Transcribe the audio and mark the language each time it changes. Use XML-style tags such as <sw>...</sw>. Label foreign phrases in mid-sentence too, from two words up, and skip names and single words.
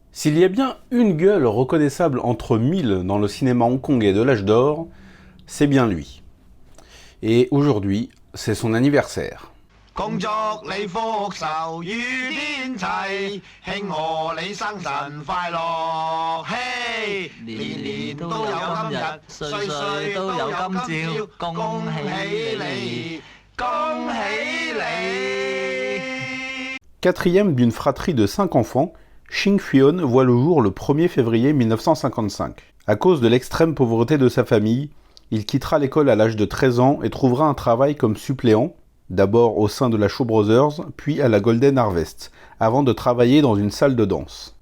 <fr>S'il y a bien une gueule reconnaissable entre mille dans le cinéma hongkongais de l'âge d'or, c'est bien lui. Et aujourd'hui, c'est son anniversaire.</fr> <yue>恭祝你福壽與天齊，慶賀你生辰快樂，嘿！年年都有今日，歲歲都有今朝，恭喜你，恭喜你！</yue> <fr>Quatrième d'une fratrie de 5 enfants, Shin Fui-on voit le jour le 1er février 1955. À cause de l'extrême pauvreté de sa famille, il quittera l'école à l'âge de 13 ans et trouvera un travail comme suppléant, d'abord au sein de la Shaw Brothers, puis à la Golden Harvest, avant de travailler dans une salle de danse.</fr>